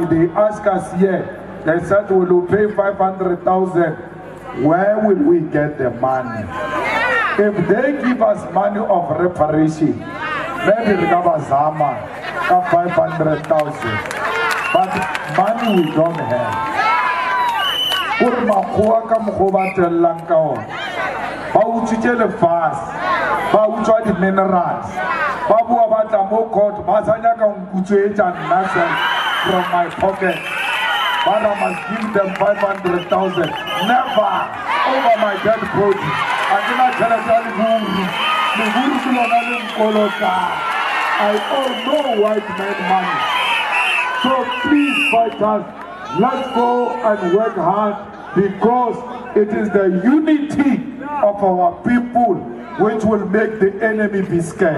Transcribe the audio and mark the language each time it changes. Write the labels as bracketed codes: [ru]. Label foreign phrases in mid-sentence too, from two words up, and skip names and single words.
[en] They ask us here, they said we will pay 500,000. Where will we get the money? If they give us money of reparation, maybe we have a Zama of 500,000. But money we don't have. [nso] Ba utswitse lefase, ba utswa di-minerals, ba bua ba tla mo court, ba sa nyaka nkutsetsa nna [en] from my pocket. But I must give them 500,000. Never over my dead body. I owe no white man money. So please, fighters, let's go and work hard, because it is the unity of our people which will make the enemy be scared.